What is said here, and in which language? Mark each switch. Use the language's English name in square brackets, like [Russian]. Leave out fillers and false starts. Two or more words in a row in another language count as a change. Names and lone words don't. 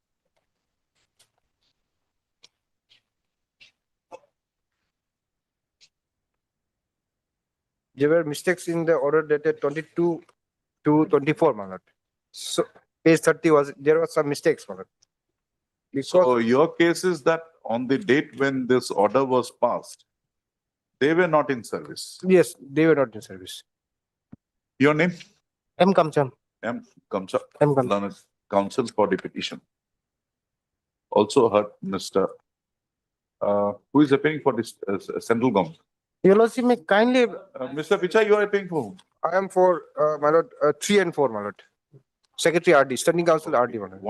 [English] There were mistakes in the order dated 22 to 24, my lord. So page 30 there was some mistakes, my lord. So your case is that on the date when this order was passed, they were not in service. Yes, they were not in service. Your name? M. Kamcham. M. Kamcham. M. Kamcham. Learned Counsel for the petition. Also heard Mr. Who is appearing for this central government? Your Lordship, may kindly. Mr. Pichai, you are appearing for whom? I am for, my lord, 3 and 4, my lord. Secretary RD, Standing Council RD, my lord.